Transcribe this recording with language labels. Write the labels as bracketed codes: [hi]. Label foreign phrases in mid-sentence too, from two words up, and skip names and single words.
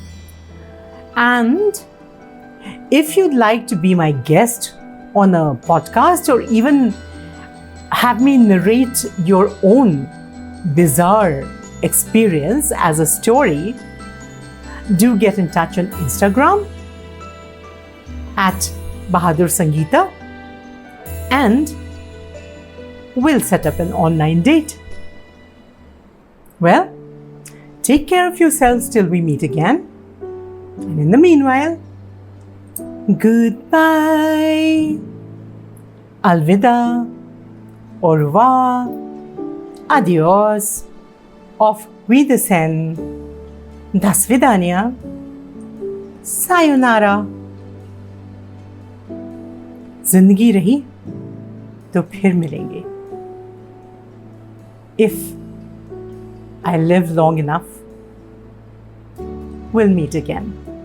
[en] And if you'd like to be my guest on a podcast or even have me narrate your own bizarre experience as a story, do get in touch on Instagram at Bahadur Sangeeta, and we'll set up an online date. Well, take care of yourselves till we meet again. And in the meanwhile, goodbye, alvida, [fr] au revoir, [en] adios, [de] auf Wiedersehen, [ru] до свидания, [en] sayonara. [hi] जिंदगी रही तो फिर मिलेंगे. [en] If I live long enough, we'll meet again.